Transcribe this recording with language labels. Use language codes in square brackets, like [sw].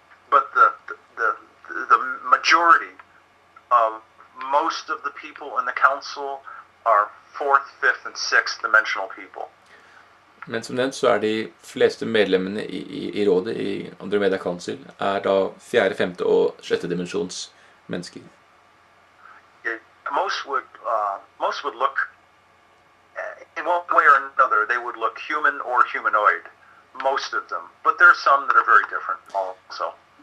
[en] But the majority of most of the people in the council are fourth, fifth, and sixth dimensional people. [no] Men som nevnt så er de fleste medlemmene i rådet i Andromeda Council er da fjerde, femte og sjette dimensjons mennesker. [en] Most would look, in one way or another, they would look human or humanoid, most of them. But there are some that are very different also.